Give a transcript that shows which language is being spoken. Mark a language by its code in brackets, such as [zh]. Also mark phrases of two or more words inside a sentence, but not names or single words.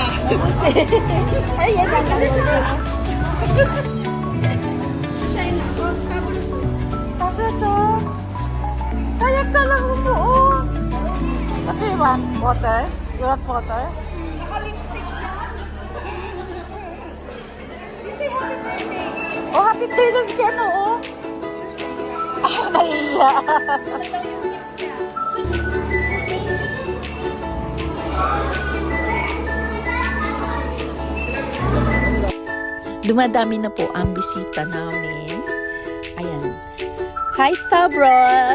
[tl] Ayan ang China. Oh, Stavros. Stavros, oh. Kaya ka lang umuo. [en] What do you want? Water? You want water? [tl] Naka-lipstick na. [en] You say happy birthday. Oh, happy birthday again, oh. [tl] Ah, nahiya. Ano daw yung gift niya? Dumadami na po ang bisita namin. Ayan. Hi, Stavros!